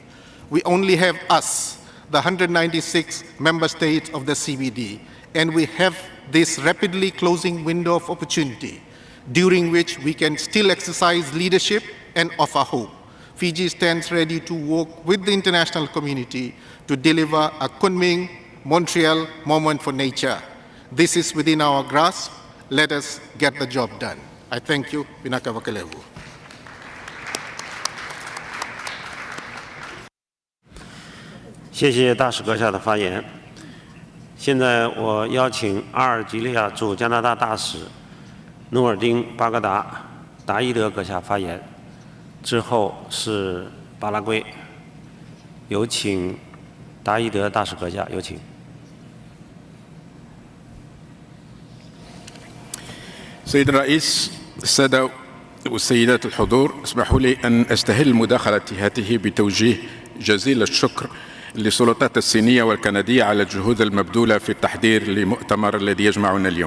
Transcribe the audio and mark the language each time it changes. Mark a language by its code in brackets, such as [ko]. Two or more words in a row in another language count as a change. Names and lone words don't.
[en] We only have us, the 196 member states of the CBD, and we have this rapidly closing window of opportunity during which we can still exercise leadership and offer hope. Fiji stands ready to work with the international community to deliver a Kunming, Montreal moment for nature. This is within our grasp. Let us get the job done. I thank you. [fj] Vinaka Vakalevu. [zh] 谢谢大使阁下的发言。现在我邀请阿尔及利亚驻加拿大大使努尔丁·巴格达伊德阁下发言，之后是巴拉圭。有请达伊德大使阁下，有请。 [ar] سيد الرئيس، السادة والسيدات الحضور، اسمحوا لي أن أستهل مداخلتي هذه بتوجيه جزيل الشكر للسلطات الصينية والكندية على الجهود المبذولة في التحضير لمؤتمر الذي يجمعنا اليوم.